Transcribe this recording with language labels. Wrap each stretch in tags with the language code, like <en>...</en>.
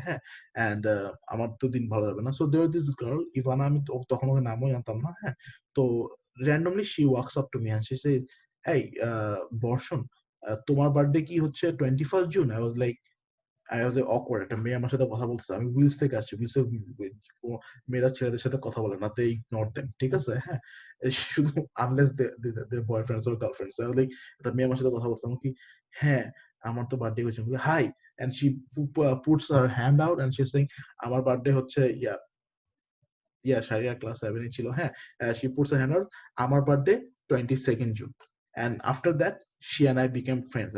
<bn>হ্যাঁ, and আমার তো দিন ভালো যাবে না। So there was this girl Ivana, আমি তখন ওর নামও জানতাম না।</bn> <en>হ্যাঁ, তো randomly she walks up to me and she says, hey Barshan,</en> <bn>তোমার বার্থডে কি হচ্ছে</bn> <en>21st June? I was like awkward,</en> <bn>একটা মেয়ে আমার সাথে কথা বলতেছে, আমি উইলস থেকে আসছি, উইলস মেয়েরা ছেলেদের সাথে কথা বলে না, they ignore them, ঠিক আছে?</bn> <en>হ্যাঁ, শুধু unless their boyfriends or girlfriends.</en> <bn>So I was like একটা মেয়ে আমার সাথে কথা বলছে, আমি কি হ্যাঁ আমার তো বার্থডে হয়েছে, high,</bn> <en>and she puts her hand out and she's saying</en> <bn>আমার বার্থডে হচ্ছে শারিয়া ক্লাস 7 এ ছিল।</bn> <en>হ্যাঁ, she puts her hand out,</en> <bn>আমার birthday</bn> <en>22nd June, and after that she and I became friends.</en>